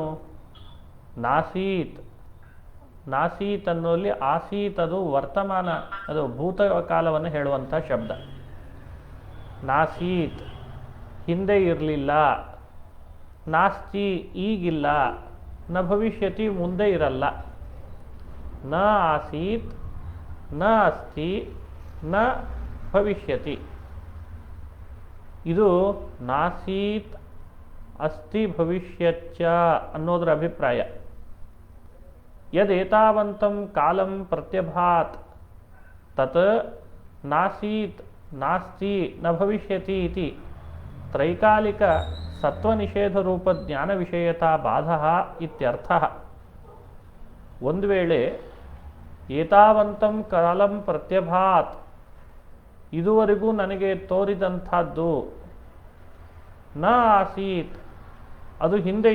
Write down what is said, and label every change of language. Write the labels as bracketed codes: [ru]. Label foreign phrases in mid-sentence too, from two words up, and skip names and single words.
[sa] ನಾಸೀತ್, ನಾಸೀತ್ [kn] ಅನ್ನೋಲ್ಲಿ ಆಸೀತ್ ಅದು ವರ್ತಮಾನ, ಅದು ಭೂತಕಾಲವನ್ನು ಹೇಳುವಂಥ ಶಬ್ದ. ನಾಸೀತ್ ಹಿಂದೆ ಇರಲಿಲ್ಲ, ನಾಸ್ತಿ ಈಗಿಲ್ಲ, [sa] ನ ಭವಿಷ್ಯತಿ [kn] ಮುಂದೆ ಇರಲ್ಲ. [sa] ನ ಆಸೀತ್ ನ ಅಸ್ತಿ ನ ಭವಿಷ್ಯತಿ. [kn] ಇದು [sa] ನಾಸೀತ್ ಅಸ್ತಿ ಭವಿಷ್ಯಚ್ಚ [kn] ಅನ್ನೋದರ ಅಭಿಪ್ರಾಯ. [sa] ಯದೇತಾವಂತಂ ಕಾಲಂ ಪ್ರತ್ಯಭಾತ್ ತತ್ ನಾಸೀತ್ ನಾಸ್ತಿ ನ ಭವಿಷ್ಯತಿ ಇತಿ ತ್ರೈಕಾಲಿಕ ಸತ್ವನಿಷೇಧ ರೂಪ ಜ್ಞಾನ ವಿಷಯತಾ ಬಾಧಃ ಇತ್ಯರ್ಥಃ. [kn] ಒಂದು ವೇಳೆ [sa] ಏತಾವಂತಂ ಕಾಲಂ ಪ್ರತ್ಯಭಾತ್, [kn] ಇದುವರೆಗೂ ನನಗೆ ತೋರಿದಂಥದ್ದು, [sa] ನ ಆಸೀತ್ [kn] ಅದು ಹಿಂದೆ